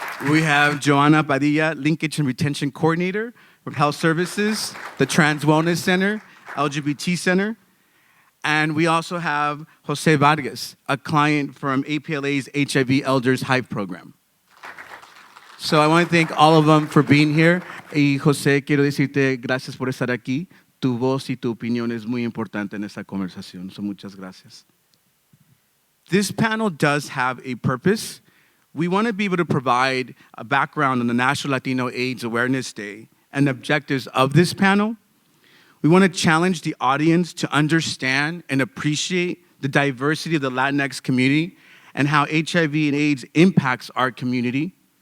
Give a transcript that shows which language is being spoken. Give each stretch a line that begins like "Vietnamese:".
English: We have Joanna Padilla, Linkage and Retention Coordinator from Health Services, the Trans Wellness Center, LGBT Center. And we also have Jose Vargas, a client from APLA's HIV Elders Hive Program. So I want to thank all of them for being here.
Spanish: Y José, quiero decirte gracias por estar aquí. Tu voz y tu opinión es muy importante en esta conversación. So muchas gracias.
English: This panel does have a purpose. We want to be able to provide a background on the National Latino AIDS Awareness Day and the objectives of this panel. We want to challenge the audience to understand and appreciate the diversity of the Latinx community and how HIV and AIDS impacts our community.